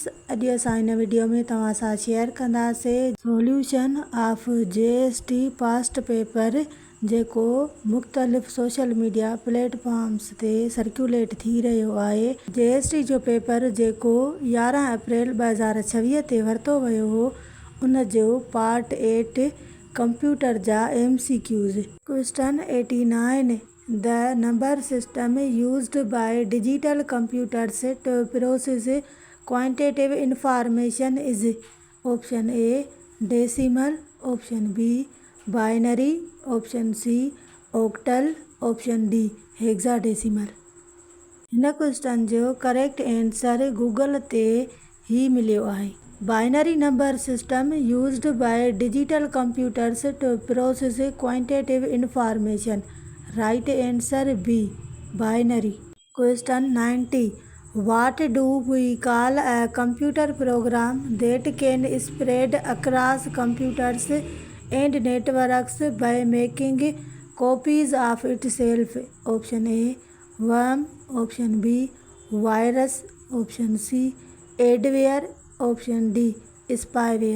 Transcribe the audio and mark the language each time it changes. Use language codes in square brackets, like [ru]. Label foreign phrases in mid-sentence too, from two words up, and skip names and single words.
[sd] अॼु असां हिन वीडियो में तव्हां सां शेयर कंदासीं [en] solution of JST past paper [sd] जेको मुख़्तलिफ़ [en] social media platforms [sd] ते सर्कुलेट थी रहियो आहे। JST जो पेपर जेको 11 अप्रैल 2026 ते वरितो वियो हो, उन जो पार्ट 8 कंप्यूटर जा MCQs। क्वेश्चन 89, [en] The number system used by digital computers to process quantitative information is option A decimal, option B binary, option C octal, option D hexadecimal। [sd] हिन क्वेश्चन जो [en] correct answer [sd] गूगल ते ही मिलियो आहे। [en] binary number system used by digital computers to process quantitative information. right answer B binary. [sd] क्वेश्चन 90, [en] What do we call a computer program that can spread across computers and networks by making copies of itself? Option A worm, option B virus, option C adware, option D spyware।